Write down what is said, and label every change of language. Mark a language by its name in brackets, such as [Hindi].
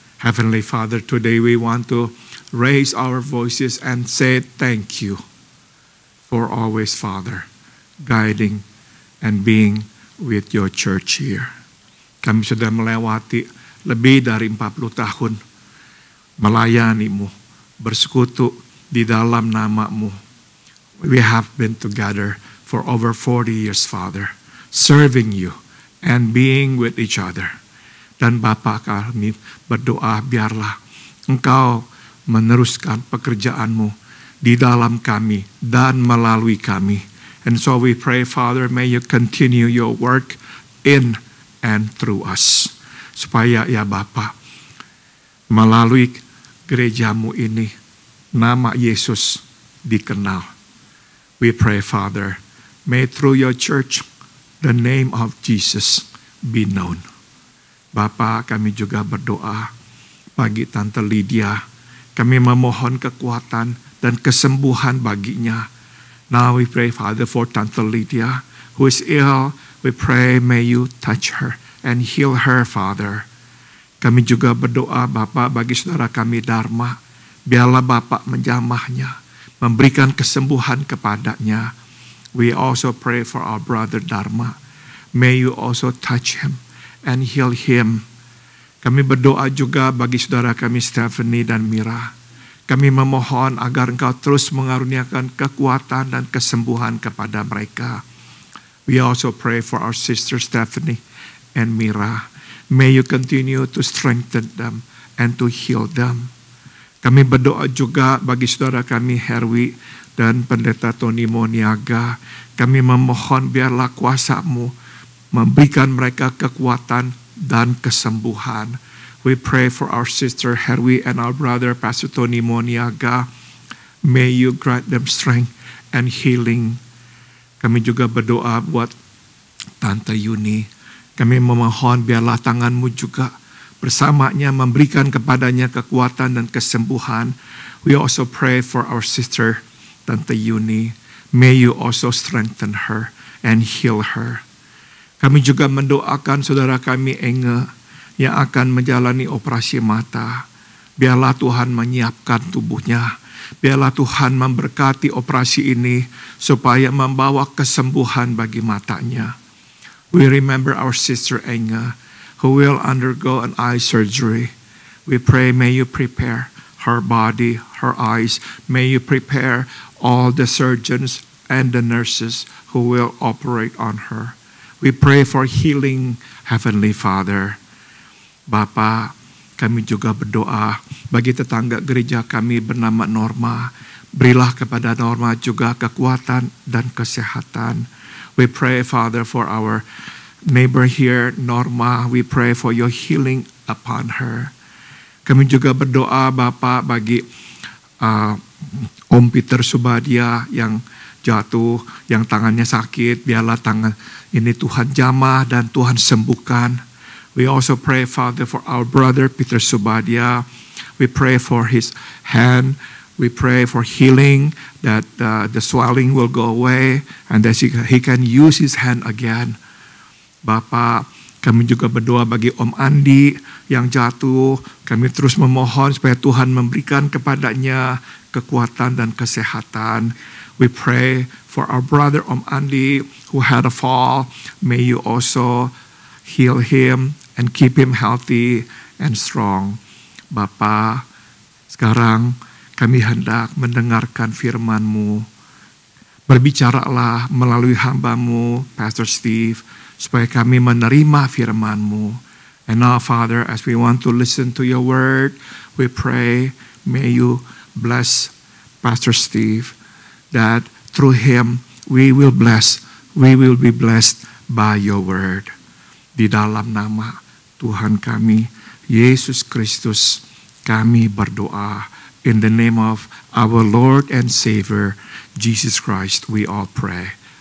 [English] Heavenly Father, today we want to raise our voices and say thank you for always, Father, guiding and being with your church here. [Indonesian] Kami sudah melewati lebih dari 40 tahun melayani-Mu, bersekutu di dalam nama-Mu. [English] We have been together for over 40 years, Father, serving you and being with each other. [Indonesian] Dan Bapa, kami berdoa biarlah Engkau meneruskan pekerjaan-Mu di dalam kami dan melalui kami. [English] And so we pray, Father, may you continue your work in and through us. [Indonesian] Supaya ya Bapa, melalui gereja-Mu ini, nama Yesus dikenal. [English] We pray, Father, May through your church, the name of Jesus be known. [Indonesian] Bapa, kami juga berdoa bagi Tante Lydia. Kami memohon kekuatan dan kesembuhan baginya. [English] Now we pray, Father, for Tante Lydia, who is ill. We pray, may you touch her and heal her, Father. [Indonesian] Kami juga berdoa, Bapa, bagi saudara kami Dharma. Biarlah Bapa menjamahnya, memberikan kesembuhan kepadanya. [English] We also pray for our brother Dharma. May you also touch him and heal him. [Indonesian] Kami berdoa juga bagi saudara kami Stephanie dan Mira. Kami memohon agar Engkau terus mengaruniakan kekuatan dan kesembuhan kepada mereka. [English] We also pray for our sister Stephanie and Mira. May you continue to strengthen them and to heal them. [Indonesian] Kami berdoa juga bagi saudara kami Herwi dan Pendeta Tony Moniaga. Kami memohon biarlah kuasa-Mu memberikan mereka kekuatan dan kesembuhan. [English] We pray for our sister Herwi and our brother Pastor Tony Moniaga. May you grant them strength and healing. [Indonesian] Kami juga berdoa buat Tante Yuni. Kami memohon biarlah tangan-Mu juga bersamanya memberikan kepadanya kekuatan dan kesembuhan. [English] We also pray for our sister Tante Yuni. May you also strengthen her and heal her. [Indonesian] Kami juga mendoakan saudara kami Enge yang akan menjalani operasi mata. Biarlah Tuhan menyiapkan tubuhnya. Biarlah Tuhan memberkati operasi ini supaya membawa kesembuhan bagi matanya. [English] We remember our sister Enge who will undergo an eye surgery. We pray, may you prepare her body, her eyes. May you prepare all the surgeons and the nurses who will operate on her. We pray for healing, Heavenly Father. [Indonesian] Bapa, kami juga berdoa bagi tetangga gereja kami bernama Norma. Berilah kepada Norma juga kekuatan dan kesehatan. [English] We pray, Father, for our neighbor here, Norma. We pray for your healing upon her. [Indonesian] Kami juga berdoa, Bapa, bagi Om Peter Subadia yang jatuh, yang tangannya sakit. Biarlah tangan ini Tuhan jamah dan Tuhan sembuhkan. [English] We also pray, Father, for our brother Peter Subadia. We pray for his hand. We pray for healing, that the swelling will go away and that he can use his hand again. [Indonesian] Bapa, kami juga berdoa bagi Om Andi yang jatuh. Kami terus memohon supaya Tuhan memberikan kepadanya kekuatan dan kesehatan. [English] We pray for our brother Om Andi who had a fall. May you also heal him and keep him healthy and strong. [Indonesian] Bapa, sekarang kami hendak mendengarkan firman-Mu. Berbicaralah melalui hamba-Mu, Pastor Steve, supaya kami menerima firman-Mu. [English] And now, Father, as we want to listen to your word, we pray, may you bless Pastor Steve, that through him we will be blessed by your word. [Indonesian] Di dalam nama Tuhan kami, Yesus Kristus, kami berdoa. [English] In the name of our Lord and Savior, Jesus Christ, we all pray.